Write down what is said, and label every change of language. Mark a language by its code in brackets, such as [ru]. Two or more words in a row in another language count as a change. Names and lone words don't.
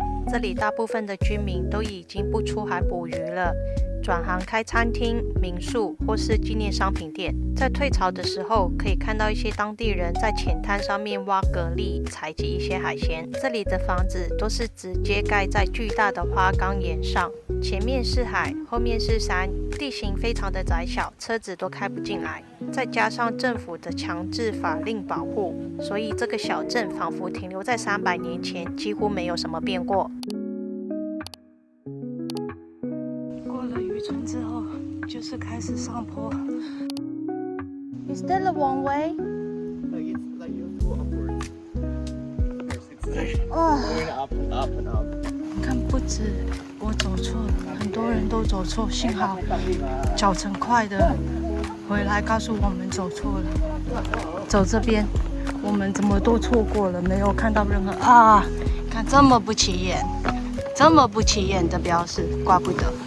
[zh] 這裡大部分的居民都已經不出海捕魚了，轉行開餐廳、民宿或是紀念商品店。在退潮的時候，可以看到一些當地人在淺灘上面挖蛤蜊，採集一些海鮮。這裡的房子都是直接蓋在巨大的花崗岩上，前面是海，後面是山，地形非常的窄小，車子都開不進來。再加上政府的強制法令保護，所以這個小鎮仿佛停留在300年前，幾乎沒有什麼變過。過了漁村之後，就是開始上坡。 [en] Is that the one way? Like it's like you go upwards. It's like Oh. going up and up and up. [zh] 看，不止我走錯了，很多人都走錯，幸好脚程快的回來告訴我們走錯了，走這邊，我們怎麼都錯過了，沒有看到任何啊！看這麼不起眼，這麼不起眼的標示，怪不得。